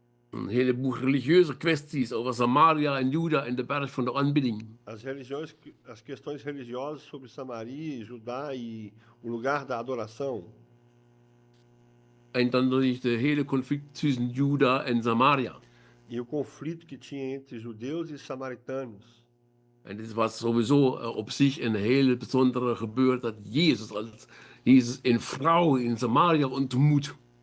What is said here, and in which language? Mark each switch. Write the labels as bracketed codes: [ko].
[nl] Een heleboel religieuze kwesties over Samaria en Juda en de berg van de aanbidding. [pt] As questões religiosas sobre Samaria, Judá e o lugar da adoração. [nl] En dan natuurlijk de hele conflict tussen Juda en Samaria. [pt] E o conflito que tinha entre judeus e samaritanos. [nl] En dit was sowieso op zich een hele bijzondere gebeurd dat Jezus een vrouw in Samaria ontmoet.